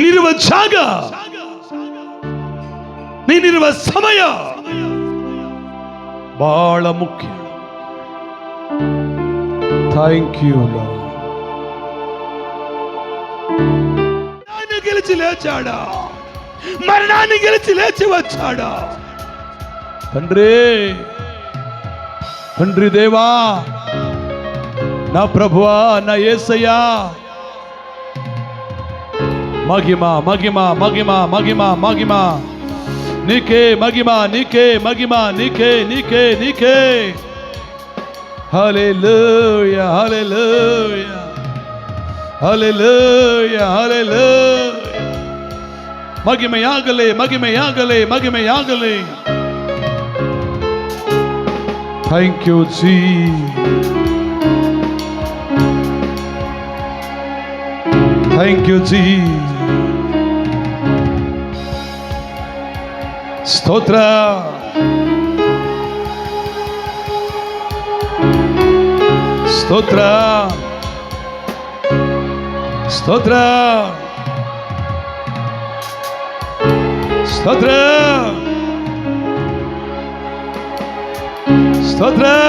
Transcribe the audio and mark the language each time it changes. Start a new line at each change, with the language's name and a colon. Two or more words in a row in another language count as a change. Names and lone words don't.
Kannada: ಜಾಗ, ನೀನಿರುವ ಸಮಯ ಬಹಳ ಮುಖ್ಯ.
English: Thank you Lord.
Telugu: మరణాన్ని గెలిచి లేచాడా, మరణాన్ని గెలిచి లేచి వచ్చాడా. తండ్రి, తండ్రి దేవా, నా ప్రభువా, నా యేసయ్యా, మహిమ మహిమ మహిమ మహిమ మహిమ నీకే, మహిమ నీకే, మహిమ నీకే, నీకే, నీకే. హల్లెలూయా, హల్లెలూయా, హల్లెలూయా, హల్లెలూయా. మహిమయాగలే, మహిమయాగలే, మహిమయాగలే.
English: Thank you Jesus, thank you Jesus.
Telugu: స్తోత్ర, స్తోత్ర, స్తోత్ర, స్తోత్ర, స్తోత్ర.